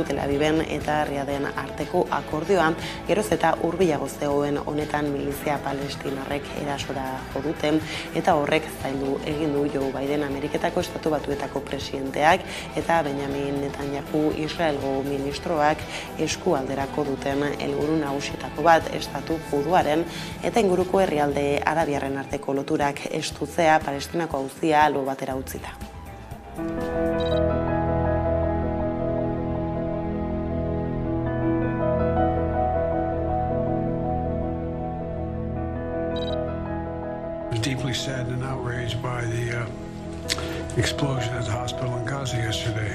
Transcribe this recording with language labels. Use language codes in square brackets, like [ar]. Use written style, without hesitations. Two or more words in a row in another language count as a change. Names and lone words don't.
[eu] Tel Aviven eta Riaden arteko akordioa, geroz eta hurbilago zegoen honetan milizia palestinarrek erasora jo duten eta horrek zaildu egin du Joe Biden Ameriketako Estatu Batuetako presidenteak eta Benjamin Netanyahu Israelgo ministroak eskualderako duten helburu nagusietako bat estatu juduaren eta inguruko herrialde arabiarren arteko loturak estutzea Palestinako auzia albo batera utzita. [en] Deeply saddened and outraged by the explosion at the hospital in Gaza yesterday.